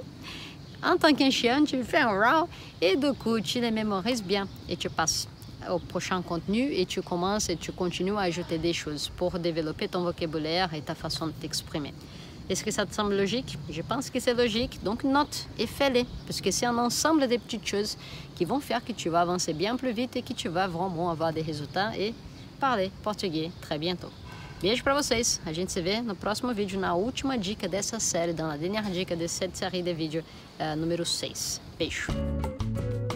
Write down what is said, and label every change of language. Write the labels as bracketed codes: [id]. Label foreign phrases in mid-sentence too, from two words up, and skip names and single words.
[fr] En tant qu'un chien, tu fais un wow et du coup, tu les mémorises bien et tu passes au prochain contenu et tu commences et tu continues à ajouter des choses pour développer ton vocabulaire et ta façon de t'exprimer. Est-ce que ça te semble logique? Je pense que c'est logique, donc note et fais-les, parce que c'est un ensemble de petites choses qui vont faire que tu vas avancer bien plus vite et que tu vas vraiment avoir des résultats et parler português très bientôt. [pt] Beijo para vocês, a gente se vê no próximo vídeo, na última dica dessa série, na dernière dica [fr] de cette série [pt] de vídeo número 6. Beijo!